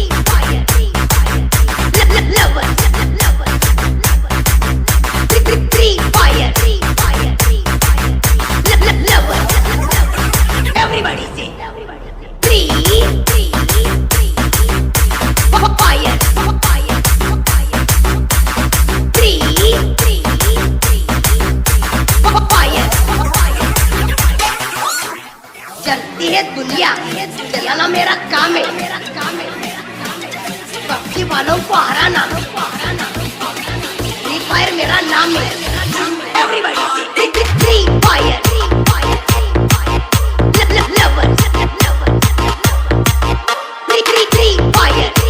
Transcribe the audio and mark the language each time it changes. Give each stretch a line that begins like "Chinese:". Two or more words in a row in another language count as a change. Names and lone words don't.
English: Lover. Free fire. Lover. Everybody say free fire.
Hindi: चलती है दुनिया चलाना मेरा काम है, पक्षी वालों को हराना फ्री फायर मेरा नाम है,
English: Everybody Free Fire lover Free Fire